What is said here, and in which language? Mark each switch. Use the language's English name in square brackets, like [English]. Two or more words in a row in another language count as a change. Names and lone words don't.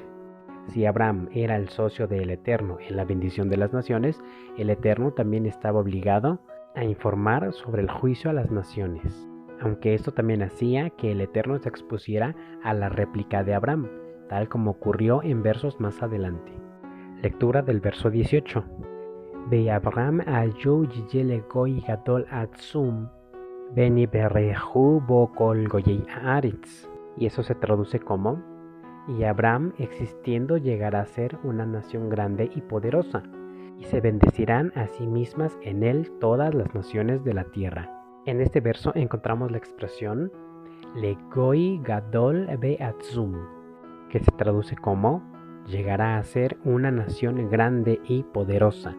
[Spanish] Si Abraham era el socio del Eterno en la bendición de las naciones, el Eterno también estaba obligado a informar sobre el juicio a las naciones, aunque esto también hacía que el Eterno se expusiera a la réplica de Abraham, tal como ocurrió en versos más adelante. Lectura del verso 18. [Hebrew] ואברהם היו יהיה גוי גדול עצום בנברכו בו כל גויי הארץ. [Spanish] Y eso se traduce como, y Abraham existiendo llegará a ser una nación grande y poderosa, y se bendecirán a sí mismas en él todas las naciones de la tierra. En este verso encontramos la expresión [Hebrew] לגוי גדול ועצום, [Spanish] que se traduce como llegará a ser una nación grande y poderosa.